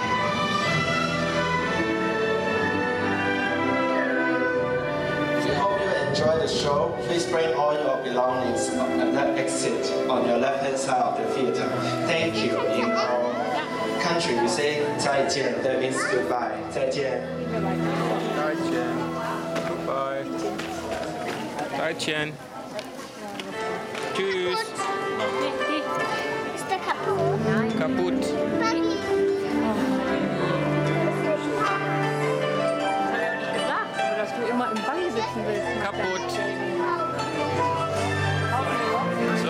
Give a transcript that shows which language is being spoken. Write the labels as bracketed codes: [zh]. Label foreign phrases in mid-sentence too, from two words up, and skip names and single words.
[en] Enjoy the show. Please bring all your belongings at that exit on your left-hand side of the theater. Thank you. In our country, we say 再见. That means goodbye. [zh] 再见. 再见. Goodbye. 再见. [de] Tschüss. Ist der kaputt? Kaputt. Dass du immer im Ball sitzen willst. Kaputt. So.